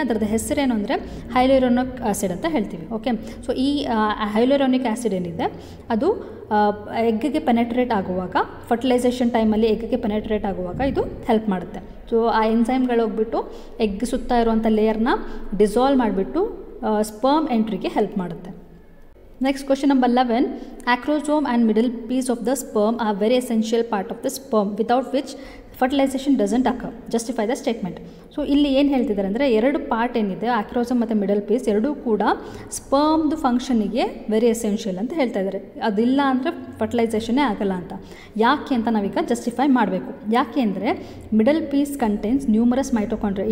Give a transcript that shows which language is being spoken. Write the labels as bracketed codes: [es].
[kn] ಅದರದ್ದು ಹೆಸರೇನು ಅಂದರೆ ಹೈಲುರೋನಿಕ್ ಆ್ಯಸಿಡ್ ಅಂತ ಹೇಳ್ತೀವಿ. ಓಕೆ, ಸೊ ಈ ಹೈಲುರೋನಿಕ್ ಆ್ಯಸಿಡ್ ಏನಿದೆ ಅದು ಎಗ್ಗೆ ಪೆನೆಟ್ರೇಟ್ ಆಗುವಾಗ, ಫರ್ಟಿಲೈಸೇಷನ್ ಟೈಮಲ್ಲಿ ಎಗ್ಗೆ ಪೆನೆಟ್ರೇಟ್ ಆಗುವಾಗ ಇದು ಹೆಲ್ಪ್ ಮಾಡುತ್ತೆ. ಸೊ ಆ ಎನ್ಸೈಮ್ಗಳು ಹೋಗ್ಬಿಟ್ಟು ಎಗ್ ಸುತ್ತ ಇರುವಂಥ ಲೇಯರ್ನ ಡಿಸಾಲ್ವ್ ಮಾಡಿಬಿಟ್ಟು ಸ್ಪರ್ಮ್ ಎಂಟ್ರಿಗೆ ಹೆಲ್ಪ್ ಮಾಡುತ್ತೆ. [en] Next question number 11, acrosome and middle piece of the sperm are very essential part of the sperm without which fertilization doesn't occur. Justify the statement. [kn] So ಇಲ್ಲಿ ಏನು ಹೇಳ್ತಿದ್ದಾರೆ ಅಂದರೆ 2 ಪಾರ್ಟ್ ಏನಿದೆ ಆಕ್ರೋಸಮ್ ಮತ್ತು ಮಿಡಲ್ ಪೀಸ್ ಎರಡೂ ಕೂಡ ಸ್ಪರ್ಮ್ದು ಫಂಕ್ಷನಿಗೆ ವೆರಿ ಎಸೆನ್ಷಿಯಲ್ ಅಂತ ಹೇಳ್ತಾ ಇದ್ದಾರೆ. ಅದಿಲ್ಲ ಅಂದರೆ ಫರ್ಟಿಲೈಸೇಷನ್ನೇ ಆಗಲ್ಲ ಅಂತ. ಯಾಕೆ ಅಂತ ನಾವೀಗ ಜಸ್ಟಿಫೈ ಮಾಡಬೇಕು. ಯಾಕೆ ಅಂದರೆ [en] Middle piece contains numerous mitochondria.